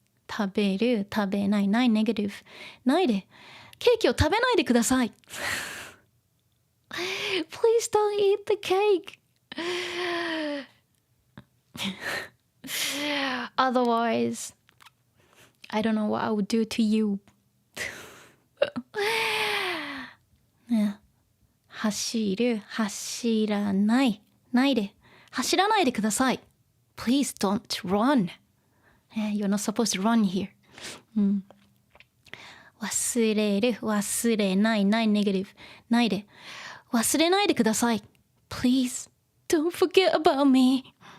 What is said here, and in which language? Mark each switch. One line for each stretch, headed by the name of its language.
Japanese: 食べる、食べない、ない、ネガティブ。ないで。ケーキを食べないでください。
English: Please don't eat the cake. Otherwise, I don't know what I would do to you.
Japanese: ね、走る、走らない、ないで。走らないでください。
English: Please don't run. You're not supposed to run here.
Japanese: 忘れる、忘れない、ない、ネガティブ。ないで。忘れないでください。
English: Please don't forget about me.